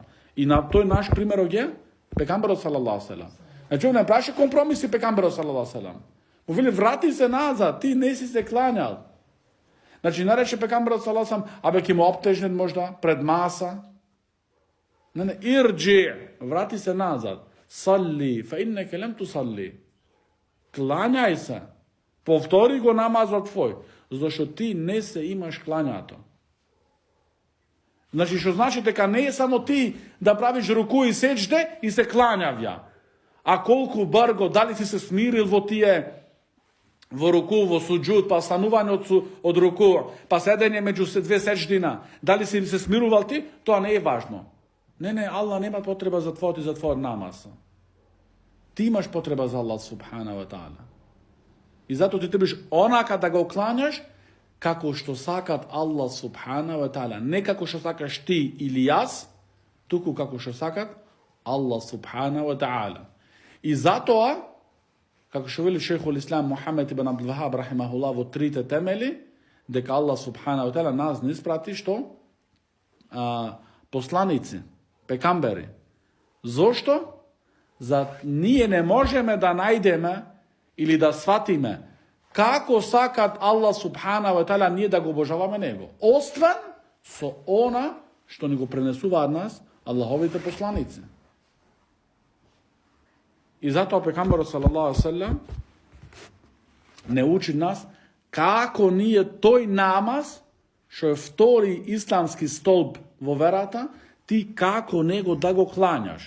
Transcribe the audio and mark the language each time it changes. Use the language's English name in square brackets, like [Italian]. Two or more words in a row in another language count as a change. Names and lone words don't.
[Macedonian] И на тој наш пример е пекамберот [Arabic] صلى الله عليه وسلم. [Macedonian] Значи он не праше компромиси пекамберот [Arabic] صلى الله عليه وسلم. [Macedonian] Му вели врати се назад, ти не си се клањал. Значи, нарече пекамберот [Arabic] صلى الله عليه وسلم, [Macedonian] абе ки му обтежнет можда пред маса. Не, ирджи, врати се назад. [Arabic] صل فإنك لم تصل. [Macedonian] Клањај се. Повтори го намазот твој, зашто ти не се имаш клањато. Значи, што значи дека не е само ти да правиш руку и сеџде и се клањавја. А колку брго, дали си се смирил во тие во руку, во суџуд, па станување од руку, па седење меѓу две сеџдина, дали си се смирувал ти, тоа не е важно. Не, Аллах нема потреба за твојот и за твојот намаз. Ти имаш потреба за Аллах [Arabic] سبحانه وتعالى. [Macedonian] И затоа ти требаш онака да го клањаш, како што сакат Аллах [Arabic] سبحانه وتعالى. [Macedonian] Не како што сакаш ти или јас, туку како што сакат Аллах [Arabic] سبحانه وتعالى. [Macedonian] И затоа, како што вели шейхул ислам Мухамед ибн Абдул Вахаб рахимахуллах во трите темели, дека Аллах [Arabic] سبحانه وتعالى [Macedonian] нас не испрати што посланици, пекамбери. Зошто? За ние не можеме да најдеме или да сватиме како сакат Аллах [Arabic] سبحانه وتعالى [Macedonian] ние да го обожаваме него, освен со она што ни го пренесуваат нас Аллаховите посланици. И затоа пекамберот [Arabic] صلى الله عليه وسلم [Macedonian] не учи нас како ние тој намаз што е втори исламски столб во верата, ти како него да го клањаш.